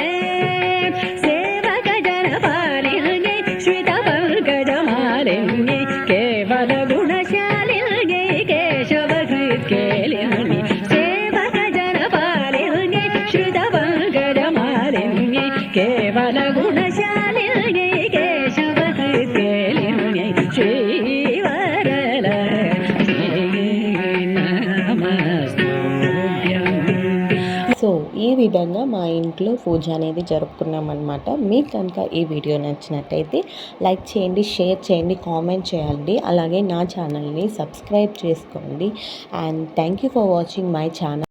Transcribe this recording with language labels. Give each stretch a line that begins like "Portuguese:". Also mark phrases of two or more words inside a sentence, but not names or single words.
Sanskrit: सेवक जन पालिनी श्रित पंकज मालिनी केवल गुणशालिनी केशव केलिनी सेवक जन पालिनी श्रित पंकज मालिनी केवल गुणशालिनी केशव केलिनी श्रीवरलक्ष्मी नमस्तुभ्यं.
Telugu: సో ఈ విధంగా మా ఇంట్లో పూజ అనేది జరుపుకున్నామన్నమాట. మీకు కనుక ఈ వీడియో నచ్చినట్టయితే లైక్ చేయండి, షేర్ చేయండి, కామెంట్ చేయండి. అలాగే నా ఛానల్ని సబ్స్క్రైబ్ చేసుకోండి.
English: and thank you for watching my channel.